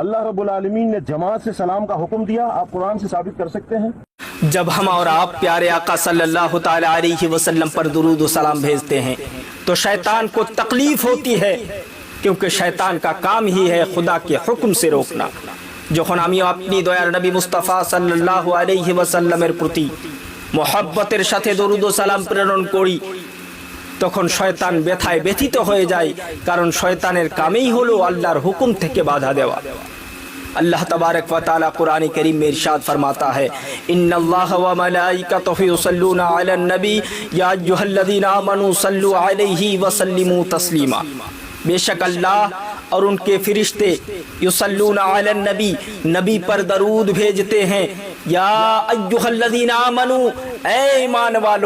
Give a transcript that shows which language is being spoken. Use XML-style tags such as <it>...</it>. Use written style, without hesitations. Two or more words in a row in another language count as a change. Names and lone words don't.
<ur>اللہ رب العالمین نے جماعت سے سلام کا حکم دیا، آپ قرآن سے ثابت کر سکتے ہیں؟ جب ہم اور آپ پیارے آقا</ur> <ar>صلی اللہ تعالی علیہ وسلم</ar> <ur>پر درود و سلام بھیجتے ہیں تو شیطان کو تکلیف ہوتی ہے، کیونکہ شیطان کا کام ہی ہے خدا کے حکم سے روکنا۔</ur> <bn>যখন আমি আপনি দয়ার নবী মুস্তাফা</bn> <ar>صلى الله عليه وسلم</ar> <bn>প্রতি মহব্বতের সাথে দরুদ ও সালাম প্রেরণ করি তখন শয়তান ব্যথায় ব্যথিত হয়ে যায়, কারণ শয়তানের কামই হলো আল্লাহর হুকুম থেকে বাধা দেওয়া।</bn> <ar>اللہ تبارک و تعالی</ar> <ur>قرآن کریم میں ارشاد فرماتا ہے</ur> <ar>ان اللہ و ملائکتہ یصلون علی النبی یا ایھا الذین آمنوا صلوا علیہ وسلموا تسلیما،</ar> <ur>بے شک اللہ اور ان کے فرشتے</ur> <ar>یصلون علی النبی،</ar> <ur>نبی پر درود بھیجتے ہیں،</ur> <ar>یا ایھا الذین آمنوا،</ar> <ur>اے ایمان والو۔</ur>